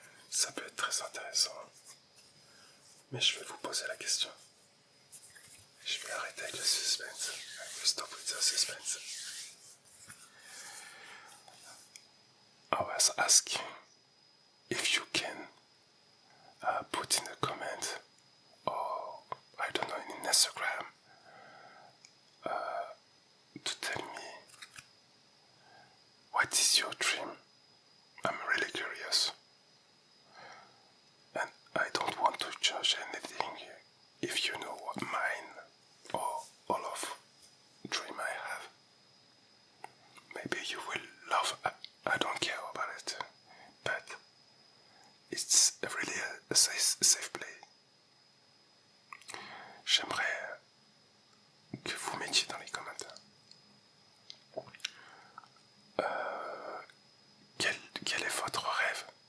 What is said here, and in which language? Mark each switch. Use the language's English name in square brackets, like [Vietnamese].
[French] Ça peut être très intéressant. Mais je vais vous poser la question. Je vais arrêter avec le suspense. [English] I will stop with the suspense. I was asking if you can put in a comment, or I don't know, in Instagram, to tell me what is your dream. I'm really curious. And I don't want to judge anything if you know what mine or all of dream I have. Maybe you will love, I don't care about it, but it's really a safe play. [French] J'aimerais que vous mettiez dans les commentaires quel est votre rêve.